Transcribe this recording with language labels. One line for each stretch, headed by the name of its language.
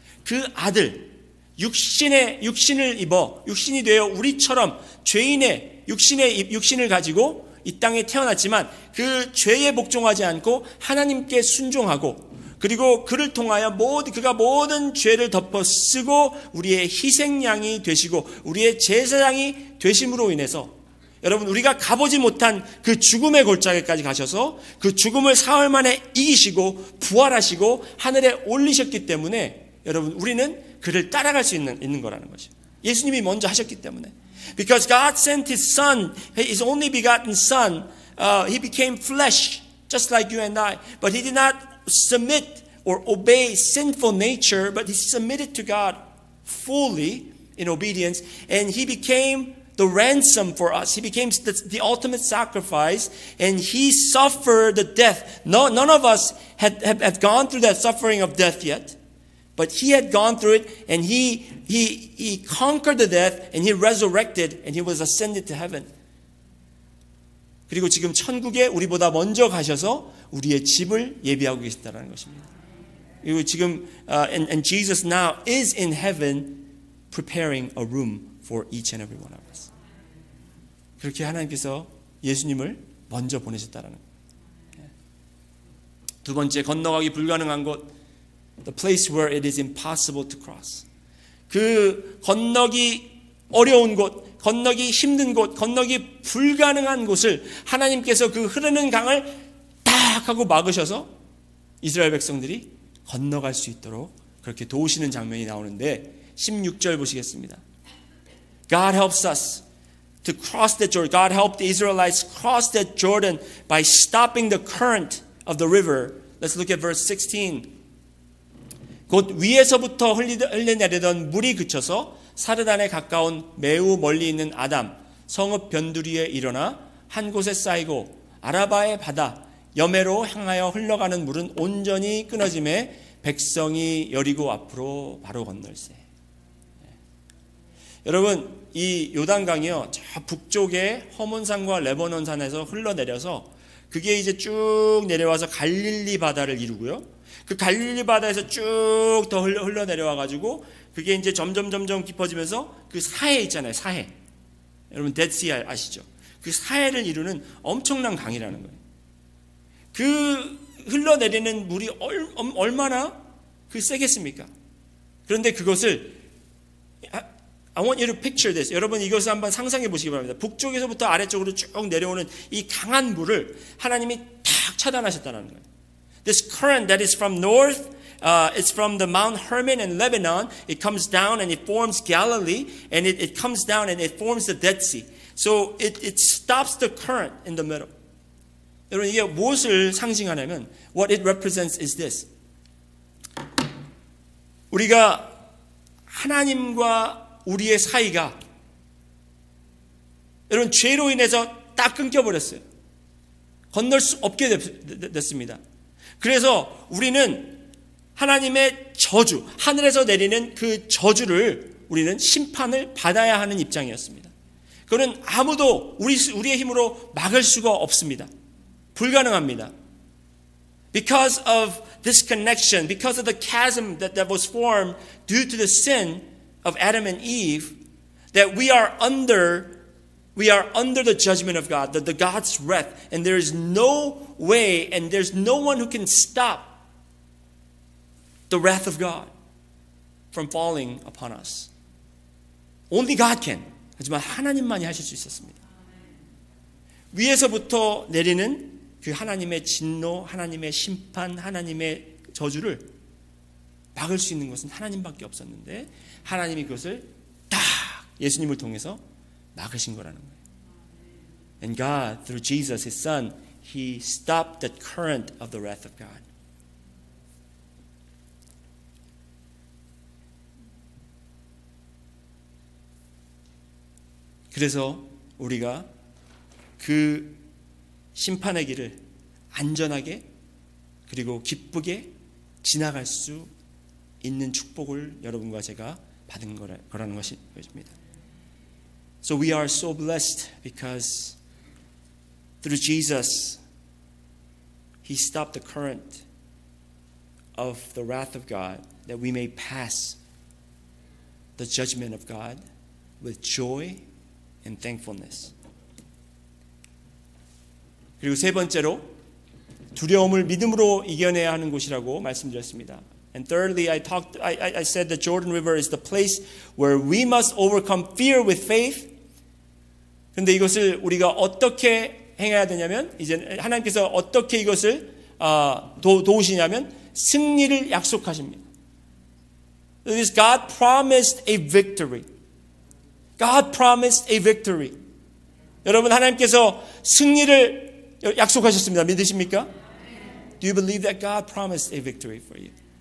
Korean: 그 아들, 육신을 입어 육신이 되어 우리처럼 죄인의 육신을 가지고 이 땅에 태어났지만 그 죄에 복종하지 않고 하나님께 순종하고 그리고 그를 통하여 그가 모든 죄를 덮어 쓰고 우리의 희생양이 되시고 우리의 제사장이 되심으로 인해서 여러분 우리가 가보지 못한 그 죽음의 골짜기까지 가셔서 그 죽음을 사흘 만에 이기시고 부활하시고 하늘에 올리셨기 때문에 여러분 우리는 그를 따라갈 수 있는 거라는 것이죠. 예수님이 먼저 하셨기 때문에.
English: Because God sent His Son, His only begotten Son, He became flesh just like you and I. But He did not submit or obey sinful nature, but He submitted to God fully in obedience, and He became the ransom for us. He became the ultimate sacrifice, and He suffered the death. None of us have gone through that suffering of death yet, but He had gone through it, and He conquered the death, and He resurrected, and He was ascended to heaven.
Korean: 그리고 지금 천국에 우리보다 먼저 가셔서 우리의 집을 예비하고 계시다는 것입니다. 그리고 지금
English: and Jesus now is in heaven preparing a room for each and every one of us.
Korean: 그렇게 하나님께서 예수님을 먼저 보내셨다라는 거예요. 두 번째, 건너가기 불가능한 곳,
English: the place where it is impossible to cross.
Korean: 그 건너기 어려운 곳, 건너기 힘든 곳, 건너기 불가능한 곳을 하나님께서 그 흐르는 강을 딱 하고 막으셔서 이스라엘 백성들이 건너갈 수 있도록 그렇게 도우시는 장면이 나오는데 16절 보시겠습니다.
English: God helps us to cross the Jordan. God helped the Israelites cross that Jordan by stopping the current of the river. Let's look at verse 16.
Korean: 곧 위에서부터 흘러내리던 물이 그쳐서 사르단에 가까운 매우 멀리 있는 아담 성읍 변두리에 일어나 한 곳에 쌓이고 아라바의 바다 여매로 향하여 흘러가는 물은 온전히 끊어짐에 백성이 여리고 앞으로 바로 건널세. 여러분 이 요단강이요 저 북쪽에 허몬산과 레바논산에서 흘러내려서 그게 이제 쭉 내려와서 갈릴리 바다를 이루고요. 그 갈릴리 바다에서 쭉 더 흘러내려와 가지고 그게 이제 점점 깊어지면서 그 사해 있잖아요. 사해. 여러분 데드시 아시죠? 그 사해를 이루는 엄청난 강이라는 거예요. 그 흘러내리는 물이 얼마나 그 세겠습니까? 그런데 그것을
English: I want you to picture this.
Korean: 여러분 이것을 한번 상상해 보시기 바랍니다. 북쪽에서부터 아래쪽으로 쭉 내려오는 이 강한 물을 하나님이 탁 차단하셨다는 거예요.
English: This current that is from north, it's from the Mount Hermon in Lebanon. It comes down and it forms Galilee, and it comes down and it forms the Dead Sea. So it stops the current in the middle.
Korean: 여러분 이게 무엇을 상징하냐면
English: what it represents is this.
Korean: 우리가 하나님과 우리의 사이가 여러분 죄로 인해서 딱 끊겨버렸어요. 건널 수 없게 됐습니다. 그래서 우리는 하나님의 저주, 하늘에서 내리는 그 저주를 우리는 심판을 받아야 하는 입장이었습니다. 그거는 아무도 우리의 힘으로 막을 수가 없습니다. 불가능합니다.
English: Because of this connection, because of the chasm that was formed due to the sin of Adam and Eve, that we are under the judgment of God, the God's wrath, and there is no way and there's no one who can stop the wrath of God from falling upon us. Only God can.
Korean: 하지만 하나님만이 하실 수 있었습니다. 위에서부터 내리는 그 하나님의 진노, 하나님의 심판, 하나님의 저주를 막을 수 있는 것은 하나님밖에 없었는데 하나님이 그것을 딱 예수님을 통해서 막으신 거라는 거예요.
English: And God, through Jesus, His Son, He stopped that current of the wrath of God.
Korean: 그래서 우리가 그 심판의 길을 안전하게 그리고 기쁘게 지나갈 수 있는 축복을 여러분과 제가 받은 거라는 것입니다.
English: So we are so blessed because through Jesus, He stopped the current of the wrath of God that we may pass the judgment of God with joy and thankfulness.
Korean: 그리고 세 번째로 두려움을 믿음으로 이겨내야 하는 곳이라고 말씀드렸습니다.
English: And thirdly, I said the Jordan River is the place where we must overcome fear with faith.
Korean: 그런데 이것을 우리가 어떻게 행해야 되냐면 이제 하나님께서 어떻게 이것을 도우시냐면 승리를 약속하십니다.
English: God promised a victory. God promised a victory.
Korean: 여러분 하나님께서 승리를 약속하셨습니다. 믿으십니까?
English: Do you believe that God promised a victory for you?